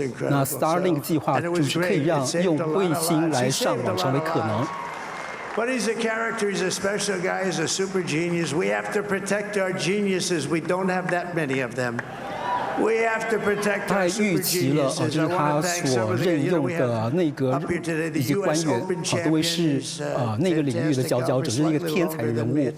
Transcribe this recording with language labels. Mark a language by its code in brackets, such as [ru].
[zh] 那 Starlink 计划就是可以让用卫星来上网成为可能。 [en] But he's a character. He's a special guy. He's a super genius. We have to protect our geniuses. We don't have that many of them. We have to protect [zh] 他还预期了就是他所任用的内阁以及官员都会是那个领域的佼佼者，是一个天才的人物。